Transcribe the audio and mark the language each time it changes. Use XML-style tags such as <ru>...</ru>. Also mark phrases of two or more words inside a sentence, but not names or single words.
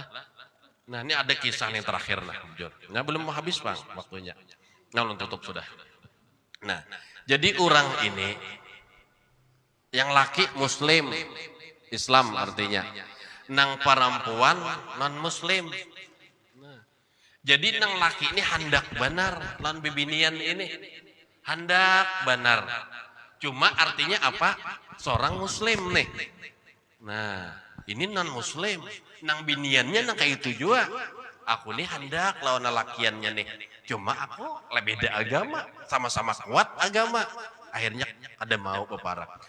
<bjn>Nah ini ada kisah yang terakhir nah belum mau habis bang waktunya, nah belum tutup sudah. Nah jadi orang ini yang laki muslim Islam artinya nang perempuan non muslim. Nah, jadi nang laki ini hendak benar lan bibinian ini hendak benar cuma artinya apa seorang muslim nih. Nah ini non muslim nang biniannya nang kayak itu juga aku nih hendak lawan lakiannya nih cuma aku lebih beda agama sama-sama kuat agama akhirnya ada mau peparah.</bjn>